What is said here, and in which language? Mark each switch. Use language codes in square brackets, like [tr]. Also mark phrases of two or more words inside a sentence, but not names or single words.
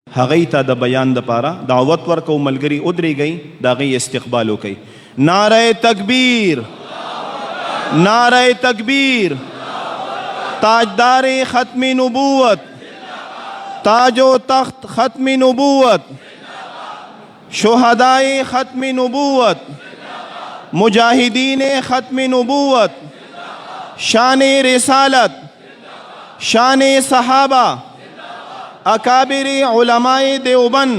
[ps] هغې ته د بیان دپاره دعوت ورکو، ملګري ودرېږئ، د هغې استقبال وکئ. [ur] نعره تکبیر، نعره تکبیر. تاجدار ختم نبوت، تاج و تخت ختم نبوت، شہدائے ختم نبوت، مجاہدین ختم نبوت، شان رسالت، شان صحابہ، اکابر علماء دیوبند.